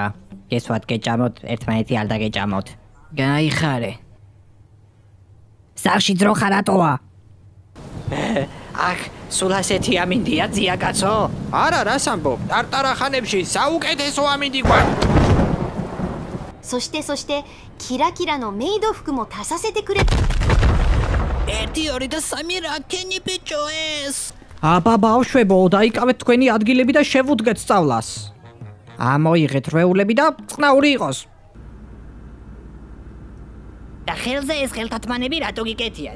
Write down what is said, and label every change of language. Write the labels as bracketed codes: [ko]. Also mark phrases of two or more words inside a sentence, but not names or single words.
[ka] გესვათ გეჭამოთ, ერთმანეთი არ დაგეჭამოთ. გაიხარე. სახში ძროხა რატოა? აქ სულ ასეთი ამინდია ძია კაცო? არა, რას ამბობ? ტარტარახანებში საუკეთესო ამინდი გვაქვს. [ja] そしてキラキラのメイド服も足させてくれ。 [ka] 1 2 და 3 რაკენი ბიჭო ეს? აბა ბავშვებო, დაიკავეთ თქვენი ადგილები და შევუდგეთ სწავლას. ამოიღეთ რვეულები და წყნაური იყოს. და ხელზე ეს ხელთათმანები რატო გიკეთიათ?